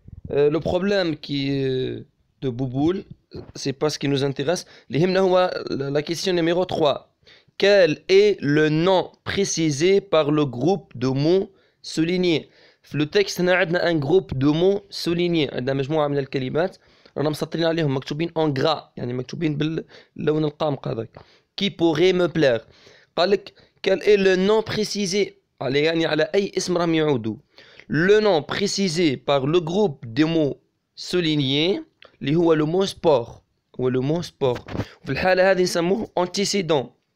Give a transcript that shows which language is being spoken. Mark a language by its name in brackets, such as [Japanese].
[French] Le problème de Bouboule, c'est pas ce qui nous intéresse. La question numéro 3. Quel est le nom précisé par le groupe de mots soulignés? [Arabic] في [French] le texte [Arabic] هنا عندنا [French] un groupe de mots soulignés. [Arabic] عندنا مجموعة من الكلمات رانا مسطرين عليهم، مكتوبين [French] en gras، [Arabic] يعني مكتوبين باللون القامق هذاك. [French] Qui pourrait me plaire. [Arabic] قال لك [French] quel est le nom précisé، [Arabic] يعني على أي اسم راهم يعودوا. [French] Le nom précisé par le groupe de mots soulignés [Arabic] اللي هو [French] le mot sport. [Arabic] هو [French] le mot sport. [Arabic] في الحالة هذه نسموه antécédent.